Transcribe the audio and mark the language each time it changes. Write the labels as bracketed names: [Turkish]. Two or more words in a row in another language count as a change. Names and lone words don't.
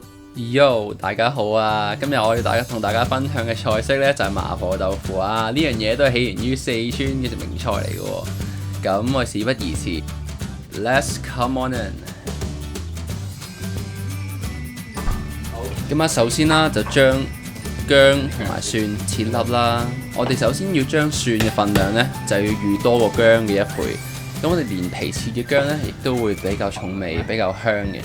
[Cantonese] Yo，大家好啊！今日我要同大家分享嘅菜式呢，就係麻婆豆腐啊！呢樣嘢都係起源於四川嘅名菜嚟嘅喎。咁我事不宜遲 ， [English] Let's come on in。 [Cantonese] 咁首先啦，就將薑同埋蒜切粒啦。我哋首先要將蒜嘅份量呢，就要預多過薑嘅1倍。咁我哋連皮切嘅薑呢，亦都會比較重味、比較香嘅。